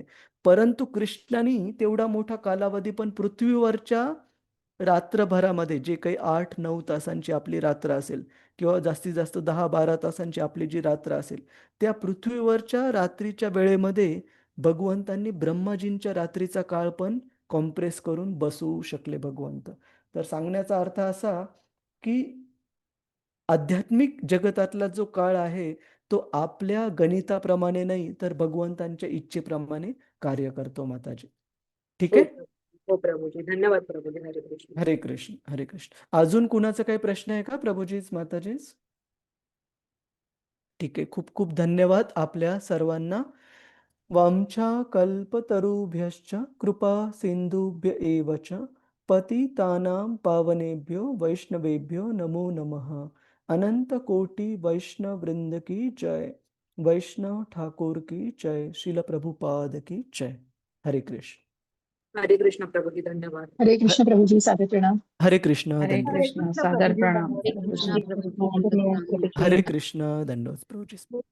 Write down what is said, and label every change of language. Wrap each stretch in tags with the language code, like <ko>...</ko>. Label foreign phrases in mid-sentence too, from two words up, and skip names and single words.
<mr>परंतु कृष्णाने तेवढा मोठा कालावधी पण पृथ्वीवरच्या रात्रभरामध्ये, जे काही 8-9 तासांची आपली रात्र असेल किंवा जास्तीत जास्त 10-12 तासांची आपली जी रात्र असेल, त्या पृथ्वीवरच्या रात्रीच्या वेळेमध्ये भगवंतांनी ब्रह्माजींच्या रात्रीचा काळ पण कॉम्प्रेस करून बसवू शकले भगवंत. तर सांगण्याचा अर्थ असा की आध्यात्मिक जगतातला जो काळ आहे तो आपल्या गणिताप्रमाणे नाही तर भगवंतांच्या इच्छेप्रमाणे कार्य करतो माताजी. ठीक हो आहे. हो प्रभूजी, धन्यवाद प्रभूजी. हरे कृष्ण. हरे कृष्ण हरे कृष्ण. अजून कुणाचा काही प्रश्न आहे का प्रभूजीच माताजीच? ठीक आहे. खूप खूप धन्यवाद आपल्या सर्वांना.</mr> <sa>वामच्या कल्पतरुभ्यश्च कृपा सिंधुभ्य एव च पतितानां पावनेभ्यो वैष्णवेभ्यो नमो नमः.</sa> <hi>अनंत कोटि वैष्णव वृंद की जय. वैष्णव ठाकुर की जय. श्रील प्रभुपाद की जय.</hi> <mr>हरे कृष्ण. हरे कृष्ण प्रभूजी, धन्यवाद. हरे कृष्ण प्रभूजी, सादर प्रणाम. हरे कृष्ण हरे धन्यवाद. कृष्ण, सादर प्रणाम. हरे कृष्ण प्रभूजी. हरे कृष्ण धन्यवाद प्रभूजी.</mr>